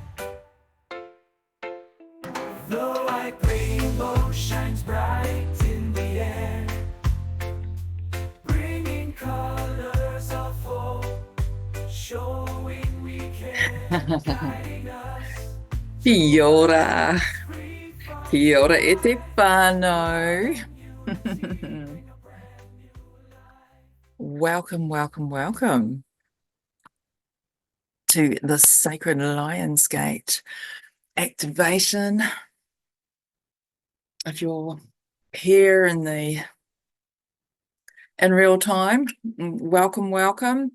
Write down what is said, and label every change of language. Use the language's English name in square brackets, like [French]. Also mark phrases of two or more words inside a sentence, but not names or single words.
[English] The white rainbow shines bright in the air, bringing colors of hope, showing we care, guiding us. [Māori] Kia ora. Kia ora e te whānau. [English] Welcome, welcome, welcome to the Sacred Lions Gate activation. If you're here in real time, welcome, welcome.